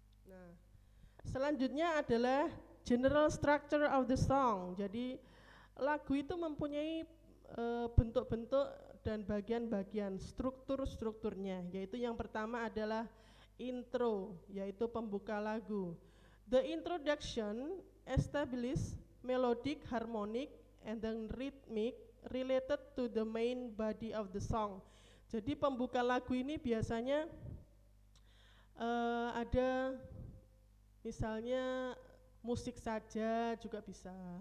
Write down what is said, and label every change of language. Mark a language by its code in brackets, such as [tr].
[id] Nah, selanjutnya adalah [en] general structure of the song. [id] Jadi lagu itu mempunyai bentuk-bentuk dan bagian-bagian strukturnya, yaitu yang pertama adalah intro, yaitu pembuka lagu. [en] The introduction establish melodic, harmonic, and then rhythmic related to the main body of the song. [id] Jadi pembuka lagu ini biasanya ada Misalnya musik saja juga bisa.